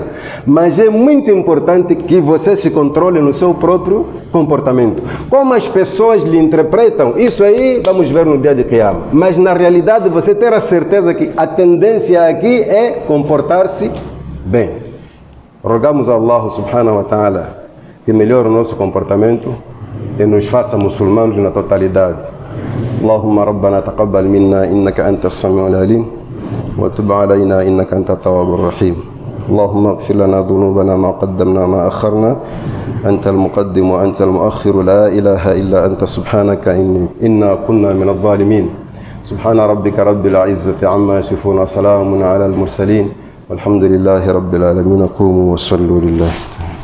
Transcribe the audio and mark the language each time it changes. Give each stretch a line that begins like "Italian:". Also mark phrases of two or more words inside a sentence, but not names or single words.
Portuguese: Mas é muito importante que você se controle no seu próprio comportamento. Como as pessoas lhe interpretam, isso aí vamos ver no dia de Qiyamah. Mas na realidade você ter a certeza que a tendência aqui é comportar-se bem. Rogamos a Allah
Arabic: سبحانه وتعالى
Portuguese: que melhore o nosso comportamento e nos faça muçulmanos na totalidade.
Arabic: اللهم ربنا تقبل منا إنك أنت السميع العليم وتب علينا إنك أنت التواب الرحيم. اللهم اغفر لنا ذنوبنا ما قدمنا وما أخرنا أنت المقدم وأنت المؤخر لا إله إلا أنت سبحانك إنا كنا من الظالمين. سبحان ربك رب العزة عما يصفون وسلام على المرسلين والحمد لله رب العالمين. قوموا وصلوا لله.